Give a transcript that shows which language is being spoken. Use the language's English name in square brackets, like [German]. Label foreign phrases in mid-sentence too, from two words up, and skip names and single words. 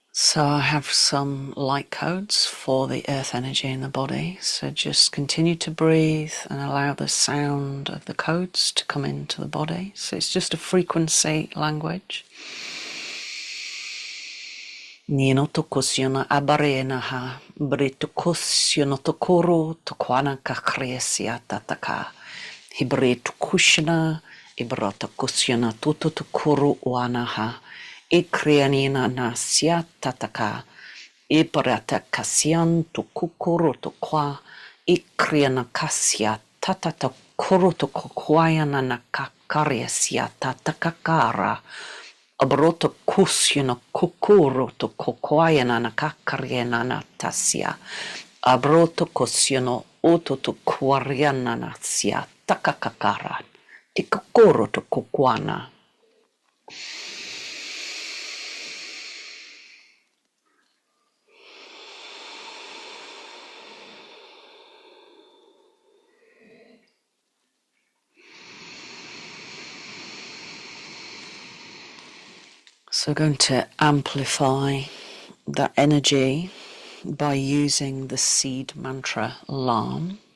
[English] So I have some light codes for the earth energy in the body. So just continue to breathe and allow the sound of the codes to come into the body. So it's just a frequency language. Nino tokusiona abarenaha, britukusiono tokoro, tokwana kakresia tataka. Hibritukushna, ibratakusiona tututokuru wanaha. Ikrianina nasia tataka. Ibratakasian tukukuru tokwa. Ikriana kasia tatatokuru tokokwayana nakakaresia tatakakara. Abroto kusyano kukuro to kokoyana na kakariana na tasia. Abroto kusyano oto to kwariana na sia takakakara. Tikukuro to kokwana. So we're going to amplify that energy by using the seed mantra LAM.